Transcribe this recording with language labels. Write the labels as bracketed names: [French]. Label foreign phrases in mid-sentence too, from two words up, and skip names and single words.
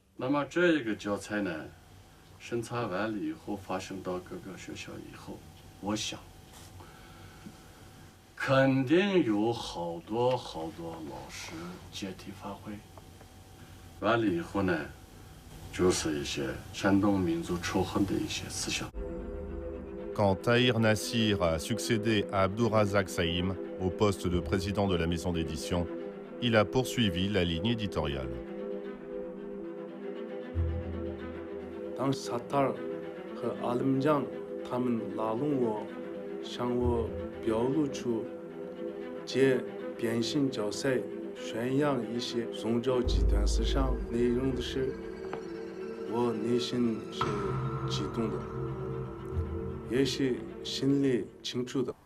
[Chinese] 那么这一个教材呢，审查完了以后，发送到各个学校以后，我想，肯定有好多老师借题发挥。完了以后呢，就是一些煽动民族仇恨的一些思想。 [French] Quand Tahir Nassir a succédé à Abdourazak Saïm au poste de président de la maison d'édition, il a poursuivi la ligne éditoriale. [Chinese] 当萨塔尔和阿里木匠他们拉拢我，向我表露出借编写教材宣扬一些宗教极端思想内容的时，我内心是激动的，也是心里清楚的。